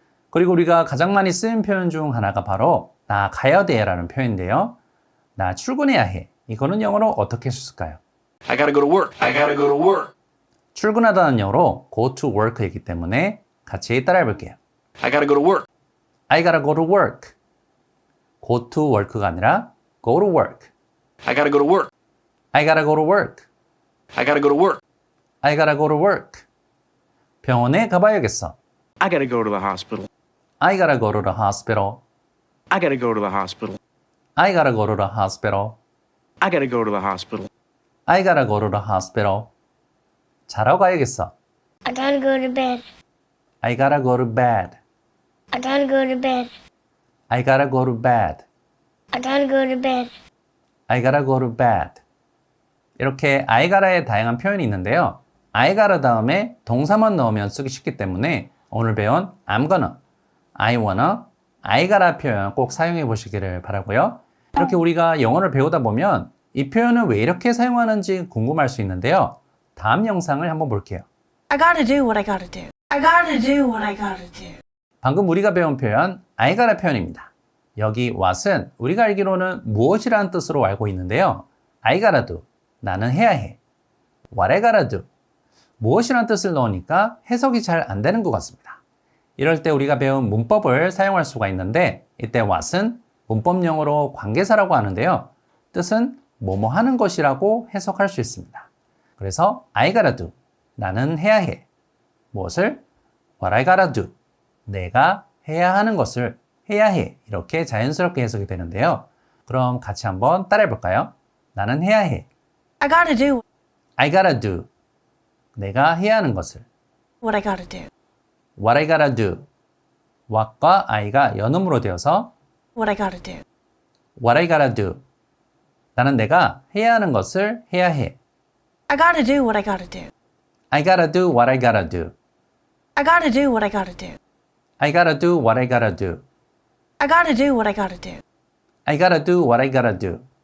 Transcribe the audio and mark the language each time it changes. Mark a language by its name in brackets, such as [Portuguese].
[Korean] 그리고 우리가 가장 많이 쓰는 표현 중 하나가 바로 나 가야 돼 라는 표현인데요. 나 출근해야 해. 이거는 영어로 어떻게 쓸까요? [English] I gotta go to work. I gotta go to work. [Korean] 출근하다는 영어로 [English] go to work [Korean] 이기 때문에 같이 따라해 볼게요. [English] I gotta go to work. I gotta go to work. go to work [Korean] 가 아니라 [English] go to work. I gotta go to work. I gotta go to work. I gotta go to work. I gotta go to work. [Korean] 병원에 가봐야겠어. [English] I gotta go to the hospital. I gotta go to the hospital. I gotta go to the hospital. I gotta go to the hospital. I gotta go to the hospital. I gotta go to the hospital. [Korean] 자러 가야겠어. [English] I gotta go to bed. I gotta go to bed. I gotta go to bed. I gotta go to bed. I gotta go to bed. I gotta go to bed. [Korean] 이렇게 I gotta의 다양한 표현이 있는데요. I gotta 다음에 동사만 넣으면 쓰기 쉽기 때문에 오늘 배운 [English] I'm gonna, I wanna, I gotta [Korean] 표현 꼭 사용해 보시기를 바라고요. 이렇게 우리가 영어를 배우다 보면 이 표현을 왜 이렇게 사용하는지 궁금할 수 있는데요. 다음 영상을 한번 볼게요. [English] I gotta do what I gotta do. I gotta do what I gotta do. [Korean] 방금 우리가 배운 표현 [English] I gotta [Korean] 표현입니다. 여기 what은 우리가 알기로는 무엇이라는 뜻으로 알고 있는데요. [English] I gotta do, [Korean] 나는 해야 해. [English] What I gotta do, [Korean] 무엇이라는 뜻을 넣으니까 해석이 잘 안 되는 것 같습니다. 이럴 때 우리가 배운 문법을 사용할 수가 있는데 이때 what은 문법용어로 관계사라고 하는데요. 뜻은 뭐뭐 하는 것이라고 해석할 수 있습니다. 그래서 [English] I gotta do, [Korean] 나는 해야 해. 무엇을? [English] What I gotta do, [Korean] 내가 해야 하는 것을 해야 해. 이렇게 자연스럽게 해석이 되는데요. 그럼 같이 한번 따라해 볼까요? 나는 해야 해. [English] I gotta do I gotta do, [Korean] 내가 해야 하는 것을. [English] what I gotta do. What I gotta do, [Korean] what과 I가 연음으로 되어서 [English] What I gotta do. What I gotta do, [Korean] 나는 내가 해야 하는 것을 해야 해. [English] I gotta do what I gotta do. I gotta do what I gotta do. I gotta do what I gotta do. I gotta do what I gotta do. I gotta do what I gotta do. I gotta do what I gotta do.